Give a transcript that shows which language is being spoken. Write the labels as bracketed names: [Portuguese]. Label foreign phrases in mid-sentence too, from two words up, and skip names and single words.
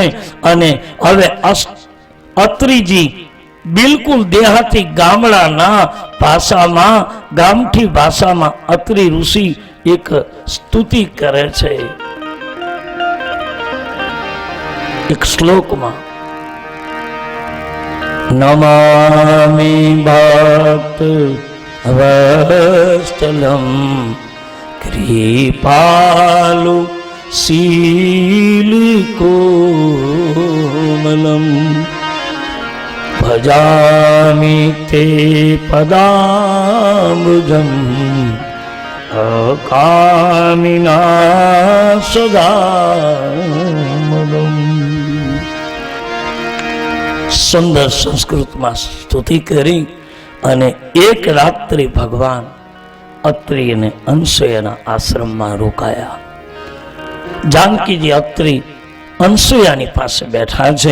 [Gujarati] અને હવે અત્રિજી બિલકુલ દેહાતી ગામડાના ભાષામાં, ગામઠી ભાષામાં અત્રિ ઋષિ એક સ્તુતિ કરે છે એક શ્લોકમાં. [Sanskrit] નમામિ ભક્ત વત્સલમ कृपालु शीलकोमलम भजामि ते पदाम्बुजं अकामिना सदामदम्. [Gujarati] સુંદર સંસ્કૃતમાં સ્તુતિ કરી અને એક રાત્રિ ભગવાન અત્રિ અને અનસુયાના આશ્રમમાં રોકાયા. જાનકીજી અત્રિ અનસુયાની પાસે બેઠા છે.